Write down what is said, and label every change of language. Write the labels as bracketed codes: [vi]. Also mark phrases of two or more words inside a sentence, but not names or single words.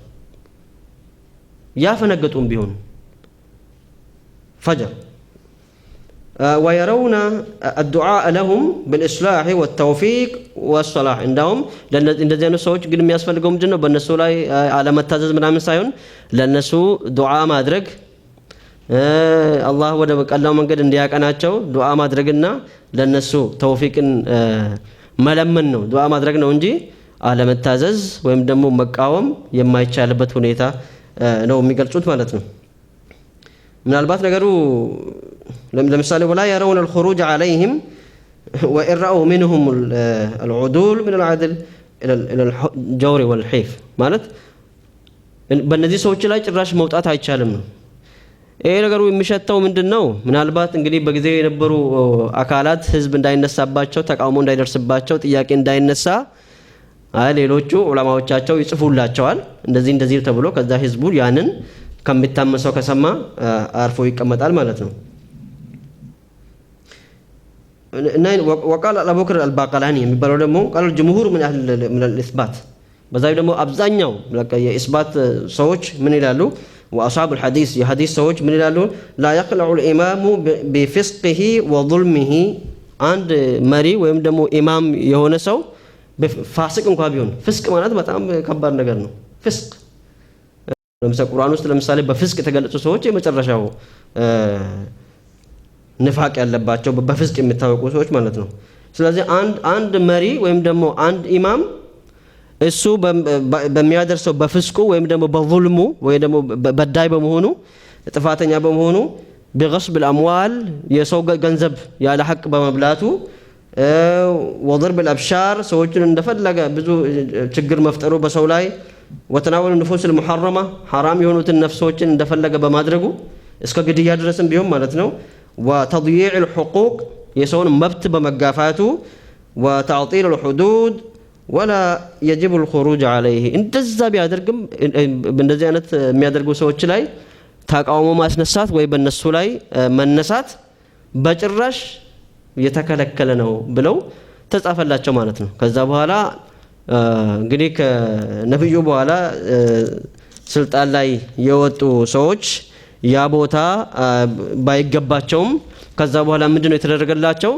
[am] ያፈነገጡም ቢሆን ፈጀር [ar] ويرون الدعاء لهم بالإصلاح والتوفيق والصلاح عندهم لأن [am] እንደዚህ አይነት ሰዎች ግን የሚያስፈልገው ምንድነው በእነሱ ላይ አለመታዘዝ ምናምን ሳይሆን ለነሱ ዱዓ ማድረግ አላህ ወደ ቀላው መንገድ እንዲያቀናቸው ዱዓ ማድረግና ለነሱ ተውፊቅን መለመን ነው ዱዓ ማድረግ ነው እንጂ አለመታዘዝ ወይም ደግሞ መቃወም የማይቻልበት ሁኔታ ነው የሚገልጹት ማለት ነው። ምናልባት ነገሩ ለምሳሌ [ar] ولا يرون الخروج عليهم وإن رأوا منهم العدول من العدل إلى الجور والحيف [am] ማለት በእነዚህ ሰዎች ላይ ጭራሽ መውጣት አይቻልም ነው። ይሄ ነገሩ የሚሸተው ምንድነው? ምናልባት እንግዲህ በጊዜው የነበሩ አካላት ህዝብ እንዳይነሳባቸው ተቃውሞ እንዳይደርስባቸው ጥያቄ እንዳይነሳ ሌሎቹ ዑለማዎቻቸው ይጽፉላቸዋል እንደዚህ ተብሎ ከዛ ህዝቡ ያንን ከሚታመሰው ከሰማ አርፎ ይቀመጣል ማለት ነው። [ar] وقال أبو بكر الباقلاني [am] የሚባለው ደግሞ [ar] قال الجمهور من الإثبات [am] በዛው ደግሞ አብዛኛው የኢስባት ሰዎች ምን ይላሉ? [ar] وأصحاب الحديث [am] የሐዲስ ሰዎች ምን ይላሉ? [ar] لا يقلع الإمام بفسقه وظلمه [am] አንድ መሪ ወይም ደግሞ ኢማም የሆነ ሰው ፋሲቅ እንኳን ቢሆን ፍስቅ ማለት በጣም ከባድ ነገር ነው። ፍስቅ ለምሳሌ ቁርአን ውስጥ ለምሳሌ በፍስቅ የተገለጹ ሰዎች የመጨረሻው ንፋቅ ያለባቸው በፍስቅ የሚታወቁ ሰዎች ማለት ነው። ስለዚህ አንድ መሪ ወይም ደግሞ አንድ ኢማም እሱ በሚያደርሰው በፍስቁ ወይም ደግሞ በዙልሙ ወይ ደግሞ በዳይ በመሆኑ ጥፋተኛ በመሆኑ [ar] بغصب الأموال [am] የሰው ገንዘብ ያለ ሐቅ በመብላቱ [ar] وضرب الأبشار [am] ሰዎችን እንደፈለገ ብዙ ችግር መፍጠሩ በሰው ላይ [ar] وتناول النفوس المحرمة حرام [am] የሆኑትን ነፍሶችን እንደፈለገ በማድረጉ እስከ ግድያ ድረስም ቢሆን ማለት ነው [ar] وتضييع الحقوق [am] የሰውን መብት [ar] በመጋፋቱ وتعطيل الحدود ولا يجب الخروج عليه [am] እንደዛ ቢያደርግም እንደዚህ አይነት የሚያደርጉ ሰዎች ላይ ተቃውሞ ማስነሳት ወይ በእነሱ ላይ መነሳት በጭራሽ የተከለከለ ነው ብለው ተጻፈላቸው ማለት ነው። ከዛ በኋላ እንግዲህ ከነብዩ በኋላ ስልጣን ላይ የወጡ ሰዎች ያ ቦታ ባይገባቸውም ከዛ በኋላ ምንድነው የተደረገላቸው?